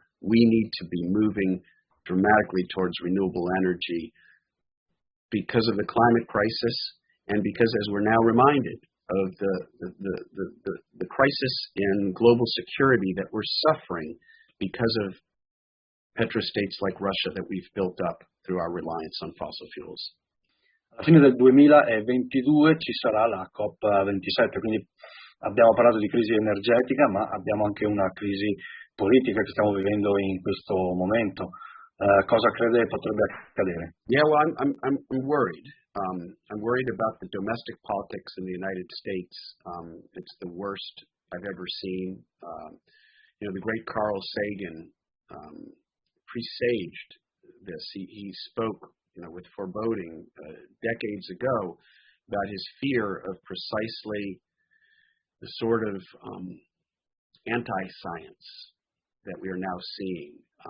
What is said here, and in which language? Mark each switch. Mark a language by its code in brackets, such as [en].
[en] We need to be moving dramatically towards renewable energy because of the climate crisis and because, as we're now reminded, of the crisis in global security that we're suffering because of petrostates like Russia that we've built up through our reliance on fossil fuels. [it] Alla fine del 2022 ci sarà la COP27, quindi abbiamo parlato di crisi energetica, ma abbiamo anche una crisi politica che stiamo vivendo in questo momento. Cosa crede potrebbe accadere? [en] Yeah, well, I'm worried. I'm worried about the domestic politics in the United States. It's the worst I've ever seen. The great Carl Sagan presaged this. He spoke, with foreboding decades ago about his fear of precisely the sort of anti-science that we are now seeing.